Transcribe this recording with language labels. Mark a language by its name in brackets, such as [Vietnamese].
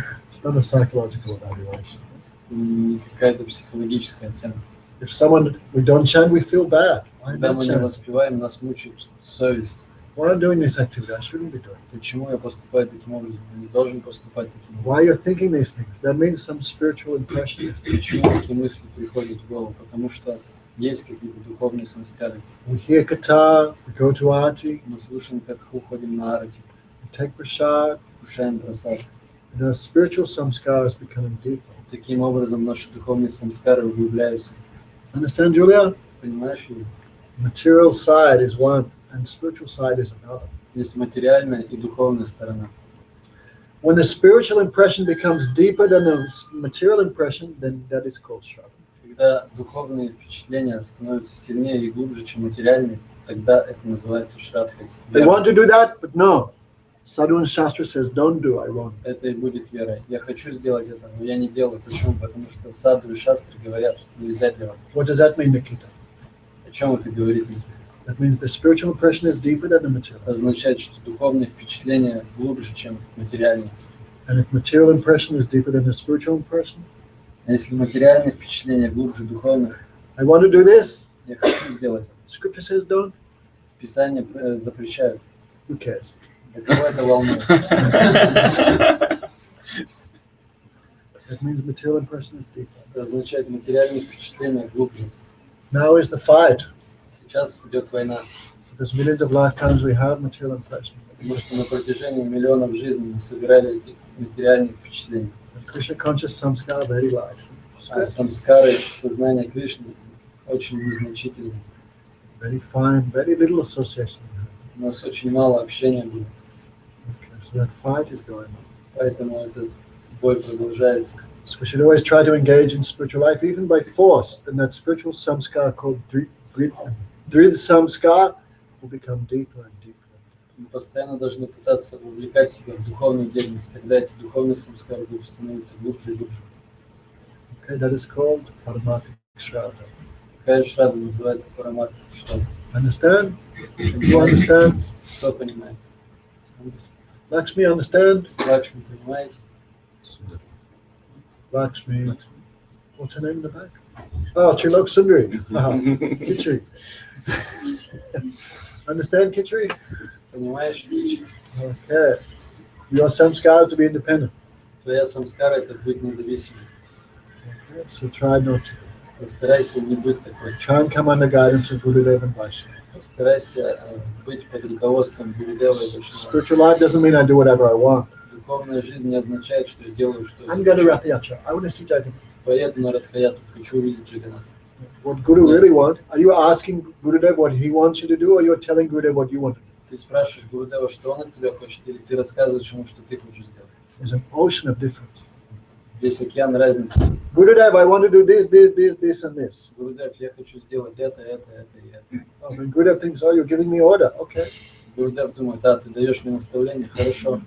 [English] It's not a psychological evaluation. [Russian] Не какая-то психологическая оценка. [English] If someone we don't chant, we feel bad. Why [Russian] Когда [English] not [Russian] мы не [English] chant? [Russian] воспеваем, нас мучает совесть. [English] Why am I doing this activity? I shouldn't be doing. [Russian] Почему я поступаю таким образом? Я не должен поступать таким образом. [English] Why you're thinking these things? That means some spiritual impression is there. [Russian] Почему такие мысли приходят в голову? Потому что есть какие-то духовные самскары. [English] We hear katha, we go to arti, [Russian] Мы слушаем катху, ходим на арати, [English] we take prasad, [Russian] кушаем прасад. [English] and our spiritual samskaras becoming deeper. [Russian] Таким образом наши духовные самскары углубляются. [English] Understand, Julia? [Russian] Понимаешь ли? [English] Material side is one, and spiritual side is another. [Russian] Есть материальная и духовная сторона. [English] When the spiritual impression becomes deeper than the material impression, then that is called shraddha. [Russian] Когда духовные впечатления становятся сильнее и глубже, чем материальные, тогда это называется шрадхой. [English] They want to do that, but no. Sadhu and Shastra says, don't do, I won't. [Russian] Это и будет верой. Я хочу сделать это, но я не делаю. Почему? Потому что саду и шастры говорят, нельзя делать. [English] What does that mean, Nikita? [Russian] О чем это говорит? Никита? [English] That means the spiritual impression is deeper than the material. [Russian] Это означает, что духовные впечатления глубже, чем материальные. [English] And if material impression is deeper than the spiritual impression, [Russian] А если материальные впечатления глубже духовных, [English] I want to do this. [Russian] я хочу сделать это. [English] Scripture says don't. [Russian] Писание запрещает. [English] Who cares? [Russian] Для кого это волнует? [English] That means material impression is deeper. [Russian] Это означает материальные впечатления глубже. [English] Now is the fight. [Russian] Сейчас идет война, [English] Because millions of lifetimes we have material impression. [Russian] потому что на протяжении миллионов жизней мы собирали эти материальные впечатления. [English] And Krishna conscious samskara very light. [Russian] А самскары сознания Кришны очень незначительны. [English] Very fine, very little association. [Russian] У нас очень мало общения было, [English] Okay, so that fight is going on. [Russian] поэтому этот бой продолжается. [English] So we should always try to engage in spiritual life, even by force. And that spiritual samskara called Drid samskara will become deeper and deeper. [Russian] Мы постоянно должны пытаться вовлекать себя в духовную деятельность, тогда эти духовные самскары будут становиться глубже и глубже. [English] Okay, that is called Paramatik Shraddha. [Russian] Какая шрада называется парамат? Что? [English] Understand? Who understands? [Russian] Кто понимает? [English] Lakshmi, understand? [Russian] Лакшми, понимаете? [English] Lakshmi. What's her name in the back? Oh, Chilok Sundari. Kitri. Understand, Kitri? [Russian] Понимаешь? [English] Okay. Your samskara to be independent. [Russian] Твоя самскара — это быть независимым. [English] Okay, so try not to. [Russian] Постарайся не быть такой. [English] Try and come under guidance of Gurudev and Vaishnava. [Russian] Постарайся быть под руководством Гурудева и Вайшнава. [English] Spiritual life doesn't mean I do whatever I want. [Russian] Духовная жизнь не означает, что я делаю, что я [English] I'm going to [Russian] хочу. [English] Rath Yatra. I want to see Jagannath. [Russian] Поеду на Радхаяту, хочу увидеть Джаганнатха. [English] What Guru really wants, are you asking Gurudev what he wants you to do, or you're telling Gurudev what you want to do? [Russian] Ты спрашиваешь Гурудева, что он от тебя хочет, или ты рассказываешь ему, что ты хочешь сделать? [English] There's an ocean of difference. [Russian] Здесь океан разницы. [English] Gurudev, I want to do this, and this. [Russian] Гурудев, я хочу сделать это и это. [English] Oh, when Gurudev thinks, oh, you're giving me order. Okay. [Russian] Гурудев думает, да, ты даешь мне наставление, хорошо.